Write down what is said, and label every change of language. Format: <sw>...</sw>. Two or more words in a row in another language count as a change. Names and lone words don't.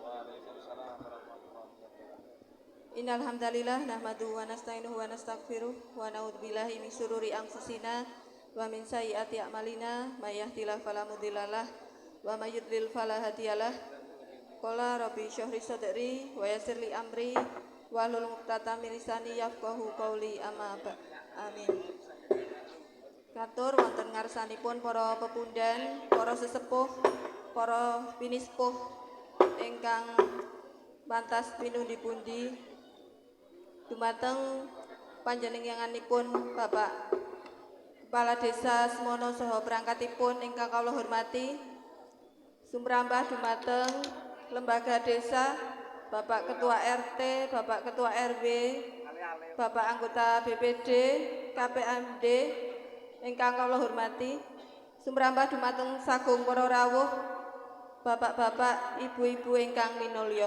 <ar>إن الحمد لله نحمده ونستعينه ونستغفره ونعوذ بالله من شرور أنفسنا ومن سيئات أعمالنا من يهده الله فلا مضل له ومن يضلل فلا هادي له. قال رب اشرح لي صدري ويسر لي أمري واحلل عقدة من لساني يفقهوا قولي أما بعد. Amin.</ar> <jv>Katur wonten ngarsanipun para pepundhan, para sesepuh, para pinispuh ingkang pantas pinundi-pundi dumateng panjenenganipun Bapak Kepala Desa Semono saha perangkatipun ingkang kawula hormati, sumrambah dumateng lembaga desa, Bapak Ketua RT, Bapak Ketua RW, Bapak anggota BPD, KPMD ingkang kawula hormati, sumrambah dumateng sagung para rawuh, bapak-bapak, ibu-ibu ingkang minulya.</jv>